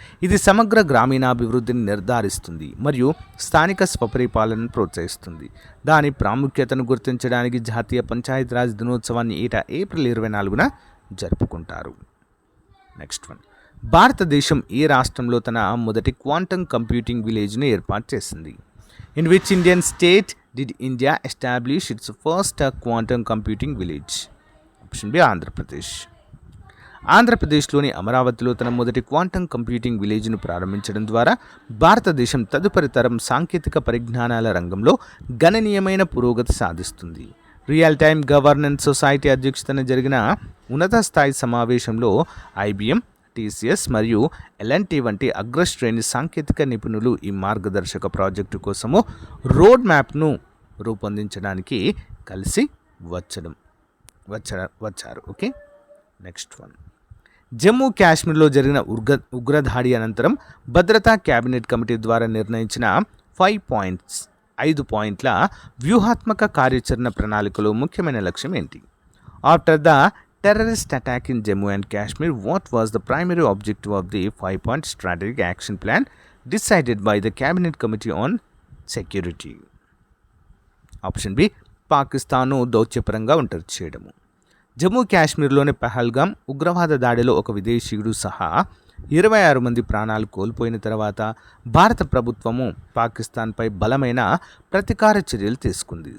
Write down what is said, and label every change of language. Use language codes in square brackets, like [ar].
[te] ఇది సమగ్ర గ్రామీణాభివృద్ధిని నిర్ధారిస్తుంది మరియు స్థానిక స్వపరిపాలనను ప్రోత్సహిస్తుంది. దాని ప్రాముఖ్యతను గుర్తించడానికి జాతీయ పంచాయతీరాజ్ దినోత్సవాన్ని ఏటా ఏప్రిల్ 24న జరుపుకుంటారు. నెక్స్ట్ వన్, భారతదేశం ఏ రాష్ట్రంలో తన మొదటి క్వాంటమ్ కంప్యూటింగ్ విలేజ్ను ఏర్పాటు చేసింది? [en] In which Indian state did India establish its first quantum computing village? [te] Option B Andhra Pradesh. ఆంధ్రప్రదేశ్లోని అమరావతిలో తన మొదటి క్వాంటమ్ కంప్యూటింగ్ విలేజ్ను ప్రారంభించడం ద్వారా భారతదేశం తదుపరి తరం సాంకేతిక పరిజ్ఞానాల రంగంలో గణనీయమైన పురోగతి సాధిస్తుంది. రియల్ టైమ్ గవర్నెన్స్ సొసైటీ అధ్యక్షతన జరిగిన ఉన్నత స్థాయి సమావేశంలో IBM, TCS మరియు L&T వంటి అగ్రశ్రేణి సాంకేతిక నిపుణులు ఈ మార్గదర్శక ప్రాజెక్టు కోసము రోడ్ మ్యాప్ను రూపొందించడానికి కలిసి వచ్చారు. ఓకే, నెక్స్ట్ వన్, జమ్మూ కాశ్మీర్లో జరిగిన ఉగ్రదాడి అనంతరం భద్రతా క్యాబినెట్ కమిటీ ద్వారా నిర్ణయించిన 5 పాయింట్ల వ్యూహాత్మక కార్యాచరణ ప్రణాళికలో ముఖ్యమైన లక్ష్యం ఏంటి? [en] After the terrorist attack in Jammu and Kashmir, what was the primary objective of the 5-point strategic action plan decided by the Cabinet Committee on Security? [te] Option B పాకిస్తాన్ను దౌత్యపరంగా ఒంటరి చేయడము. జమ్మూ కాశ్మీర్లోని పహల్గామ్ ఉగ్రవాద దాడిలో ఒక విదేశీయుడు సహా 26 మంది ప్రాణాలు కోల్పోయిన తర్వాత భారత ప్రభుత్వము పాకిస్తాన్పై బలమైన ప్రతీకార చర్యలు తీసుకుంది.